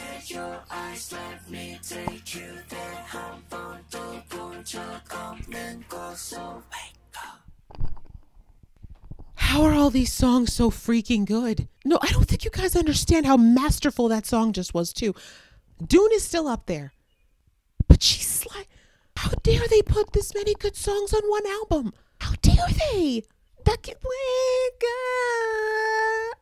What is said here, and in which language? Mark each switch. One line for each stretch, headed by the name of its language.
English: your eyes, let me take you there.
Korean: 한 번도 본 적 없는 곳으로
English: wake up. How are all these songs so freaking good? No, I don't think you guys understand how masterful that song just was too. Dune is still up there. But she's like, how dare they put this many good songs on one album? How dare they? That can wake up.